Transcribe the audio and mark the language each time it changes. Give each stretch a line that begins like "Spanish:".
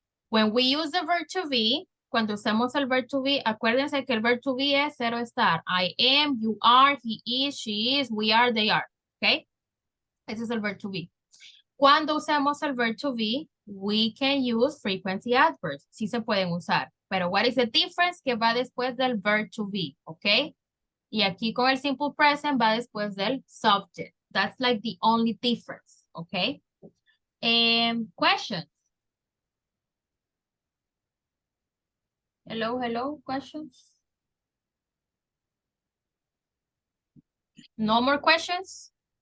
Spanish: When we use the verb to be, cuando usamos el verb to be, acuérdense que el verb to be es cero estar.
English: I am, you are, he is, she is, we are, they are.
Spanish: ¿Ok? Ese es el verb to be. Cuando usamos el verb to be, we can use frequency adverbs. Sí se pueden usar.
English: Pero what is the difference?
Spanish: Que va después del verb to be. ¿Ok? Y aquí con el simple present va después del subject.
English: That's like the only difference. ¿Ok? Questions? Hello, hello, questions? No more questions?